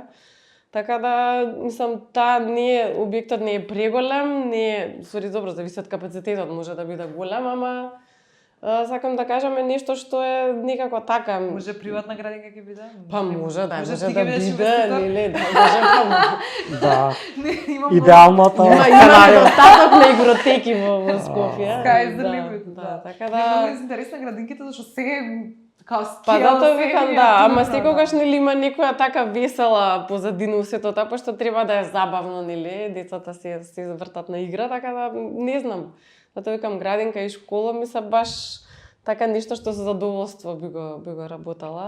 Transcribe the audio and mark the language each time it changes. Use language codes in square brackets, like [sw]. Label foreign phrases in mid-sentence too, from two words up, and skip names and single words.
[mk] Така да, мислам, таа не е, објектот не е преголем, не е, сори добро, зависи од капацитетот, може да биде голем, ама сакам да кажам е нешто што е некако така. Може приватна градинка ќе биде? Па може да ти биде, ќе бидеш инвеститор? нели, да, може па. Да. Има Идеалната Има недостаток на игротеки во Скопје. [en] Sky is the limit, [mk] да. Така Многу да. интересна градинките, зашто се као скел. Па затоа викам да, ама секогаш секогаш нели има некоја така весела позадина сето тоа, пошто треба да е забавно, нели, децата се вртат на игра, така да не знам. Затоа викам градинка и школа ми се баш така нешто што со задоволство би го работала.